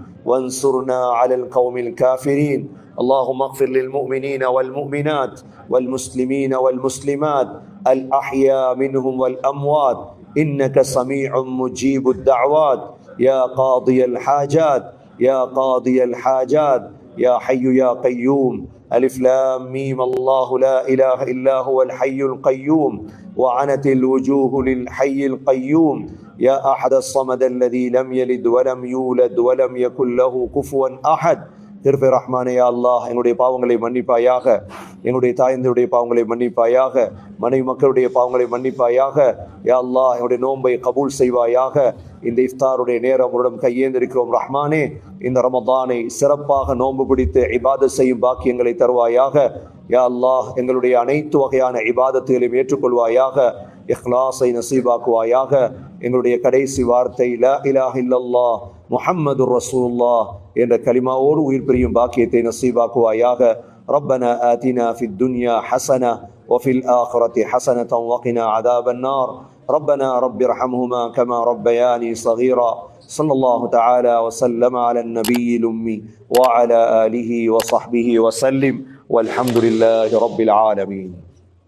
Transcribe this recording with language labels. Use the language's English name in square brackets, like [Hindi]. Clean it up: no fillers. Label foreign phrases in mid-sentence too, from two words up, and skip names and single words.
[Arabic] وانصرنا على القوم الكافرين. اللهم اغفر للمؤمنين والمؤمنات والمسلمين والمسلمات الأحياء منهم والأموات إنك سميع مجيب الدعوات يا قاضي الحاجات يا قاضي الحاجات يا حي يا قيوم. ألف لام ميم الله لا إله إلا هو الحي القيوم وعنت الوجوه للحي القيوم يا أحد الصمد الذي لم يلد ولم يولد ولم يكن له كفوا أحد. [Tamil] திருப்பி ரஹ்மானே [Arabic] يا الله, [Tamil] எங்களுடைய பாவங்களை மன்னிப்பாயாக, எங்களுடைய தாயந்தருடைய பாவங்களை மன்னிப்பாயாக, மனைவி மக்களுடைய பாவங்களை மன்னிப்பாயாக. [Arabic] يا الله, [Tamil] எங்களுடைய நோன்பை கபூல் செய்வாயாக. இந்த இஃப்தாருடைய நேரம் உடன் கையேந்திருக்கிறோம் ரஹ்மானே. இந்த ரமதானை சிறப்பாக நோன்பு பிடித்து இபாதத் செய்யும் பாக்கியங்களை தருவாயாக. [Arabic] يا الله, [Tamil] எங்களுடைய அனைத்து வகையான இபாதத்துகளையும் ஏற்றுக்கொள்வாயாக. இஹ்லாஸை நசீபாக்குவாயாக. எங்களுடைய கடைசி வார்த்தை [Arabic] لا إله إلا الله محمد رسول الله [Tamil] என்ற கலிமாவோடு உயிர் பிரியும் பாக்கியத்தை நசீபாக்குவாயாக. [Arabic] ربنا آتنا في الدنيا حسنة وفي الآخرة حسنة وقنا عذاب النار. ربنا رب ارحمهما كما ربياني صغيرا. صلى الله تعالى وسلم على النبي الأمي وعلى آله وصحبه وسلم والحمد لله رب العالمين.